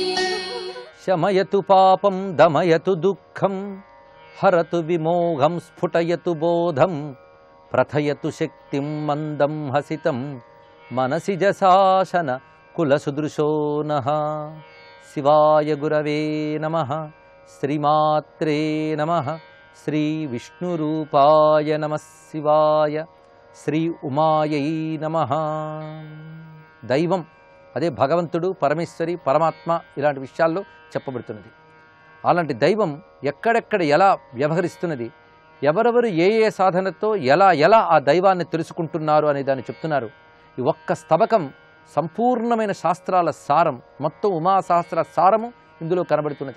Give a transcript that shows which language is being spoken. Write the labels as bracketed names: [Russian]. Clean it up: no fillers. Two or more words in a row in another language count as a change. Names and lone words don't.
[Sanskrit] शमयतु पापं दमयतु दुःखं हरतु विमोहं स्फुटयतु बोधं प्रथयतु शक्तिं मंदं हसितं मनसि जशासन कुलसुदृशो नः। शिवाय गुरवे नमः। श्रीमात्रे नमः। श्री विष्णुरूपाय नमः शिवाय। श्री उमायै नमः। [Telugu] దైవం అదే భగవంతుడు, పరమేశ్వరి, పరమాత్మ ఇలాంటి విషయాల్లో చెప్పబడుతున్నది. అలాంటి దైవం ఎక్కడెక్కడ ఎలా వ్యవహరిస్తున్నది, ఎవరెవరు ఏ ఏ సాధనతో ఎలా ఆ దైవాన్ని తెలుసుకుంటున్నారు అనే దాన్ని చెప్తున్నారు. ఈ ఒక్క స్తబకం సంపూర్ణమైన శాస్త్రాల సారం, మొత్తం ఉమాశాస్త్ర సారము ఇందులో కనబడుతున్నది.